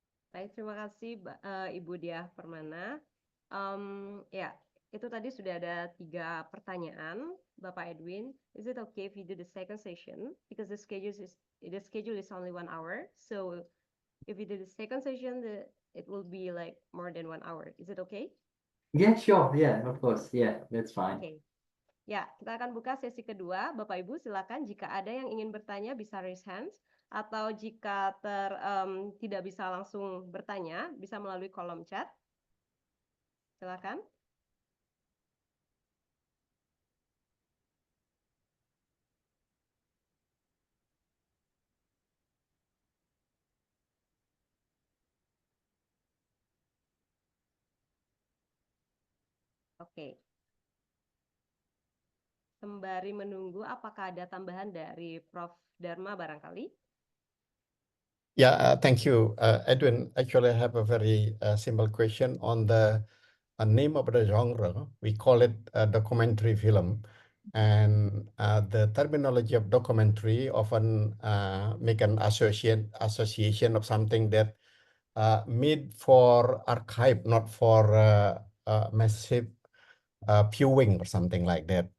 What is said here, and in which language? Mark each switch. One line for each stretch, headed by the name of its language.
Indonesian: Baik, terima kasih Ibu Diah Permana. Ya, itu tadi sudah ada 3 pertanyaan, Bapak Edwin.
English: Is it okay if we do the second session? Because the schedule is only 1 hour. So if we do the second session, it will be like more than 1 hour. Is it okay? Yeah, sure. Yeah, of course. Yeah, that's fine. Okay.
Indonesian: Ya, kita akan buka sesi kedua. Bapak Ibu silakan jika ada yang ingin bertanya bisa raise hands, atau jika tidak bisa langsung bertanya bisa melalui kolom chat. Silakan. Oke. Sembari menunggu, apakah ada tambahan dari Prof. Dharma barangkali?
English: Yeah, thank you, Edwin. Actually, I have a very simple question on the name of the genre. We call it a documentary film, and the terminology of documentary often make an association of something that made for archive, not for massive viewing or something like that.